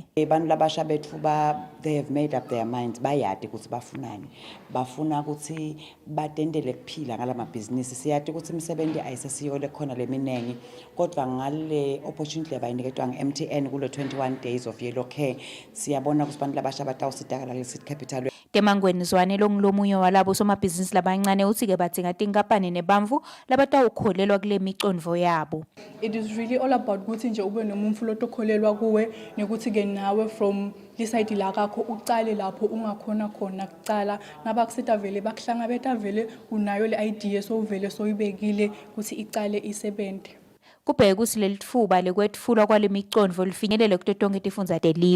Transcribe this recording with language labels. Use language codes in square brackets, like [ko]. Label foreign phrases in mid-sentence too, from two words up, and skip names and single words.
[ss] Bantfu labasha bethu [en] they have made up their minds, [ss] bayati ukuthi bafunani. Bafuna ukuthi batendele kuphila ngala mabhizinisi. Siyati ukuthi imisebenzi ayisesiyole khona leminengi, kodwa ngale opportunity abayiniketwa nge-MTN kulo 21 Days of Yellow Care siyabona ukuthi bantu labasha batawusitakala lesit capital. Temangweni Zwane longulomunye walabo somabhizinisi labancane uthi-ke badzinga tinkampani nebantfu labatawukholelwa kule micondvo yabo. [en] It is really all about [ss] ukuthi nje ube nomuntu lotokholelwa kuwe nekuthi-ke nawe from lisayidi lakakho ucale lapho ungakhona khona kucala nabakusita vele bakuhlangabeta vele unayo le idea sowuvele soyibekile ukuthi icale isebenze. Kubheke ukuthi leli thuba lekwetfulwa kwale micondvo lifinyelele kuto tonke tifundza telive.